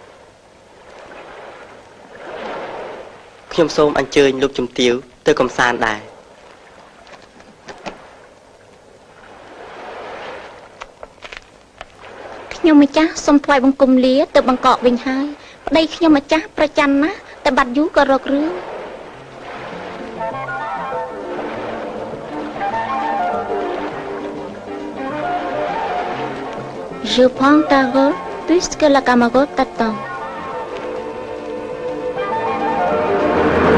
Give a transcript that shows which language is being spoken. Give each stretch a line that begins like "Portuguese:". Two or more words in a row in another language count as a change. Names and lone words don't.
Khmer: ខ្ញុំសូមអញ្ជើញលោកជំទាវទៅកំសាន្តដែរ ខ្ញុំម្ចាស់សូមថ្វាយបង្គំលាទៅបង្កក់វិញហើយប្តីខ្ញុំម្ចាស់ប្រច័ណ្ឌណាស់តែបាត់យូរក៏រករឿង
French: Je prends ta robe puisque la camarade t'attend